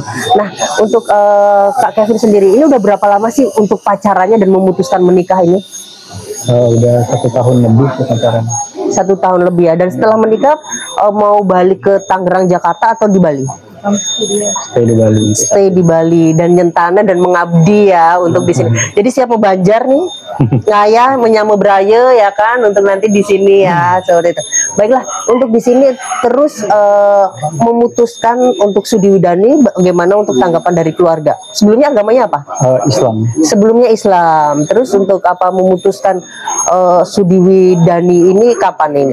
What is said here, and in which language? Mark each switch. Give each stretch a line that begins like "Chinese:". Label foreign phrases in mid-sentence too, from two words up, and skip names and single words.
Indonesian: Nah, untuk Kak Kevin sendiri, ini udah berapa lama sih untuk pacarannya dan memutuskan menikah ini? Udah 1 tahun lebih pacaran. 1 tahun lebih, ya. Dan setelah menikah mau balik ke Tangerang, Jakarta, atau di Bali? Stay di Bali. Stay di Bali dan nyentana dan mengabdi ya untuk di sini. Jadi siapa Banjar nih
Balinese: ngayah menyamu beraya
Indonesian: ya kan untuk nanti di sini ya sore itu. Baiklah, untuk di sini terus memutuskan untuk Sudi Widani bagaimana untuk tanggapan dari keluarga. Sebelumnya agamanya apa? Islam. Sebelumnya Islam. Terus untuk apa memutuskan Sudi Widani ini kapan ini?